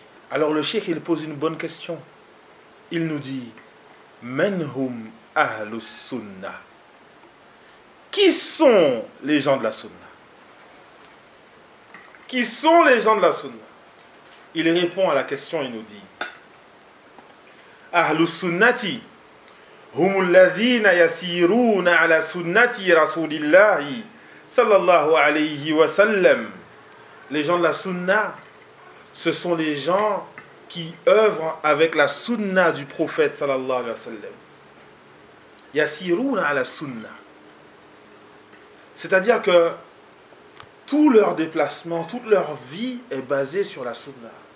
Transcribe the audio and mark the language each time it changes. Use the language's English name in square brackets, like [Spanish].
[French] Alors le cheikh, il pose une bonne question. Il nous dit, [Arabic] Menhum Ahlus Sunna. [French] Qui sont les gens de la Sunna? Qui sont les gens de la Sunna? Il répond à la question et nous dit, [Arabic] Ahlus Sunnati هم الذين يسيرون على سنة رسول الله صلى الله عليه وسلم. [French] Les gens de la Sunna, ce sont les gens qui œuvrent avec la Sunna du prophète sallallahu alayhi wa sallam. [Arabic] Yasiruna ala Sunna. [French] C'est-à-dire que tout leur déplacement, toute leur vie est basée sur la Sunna.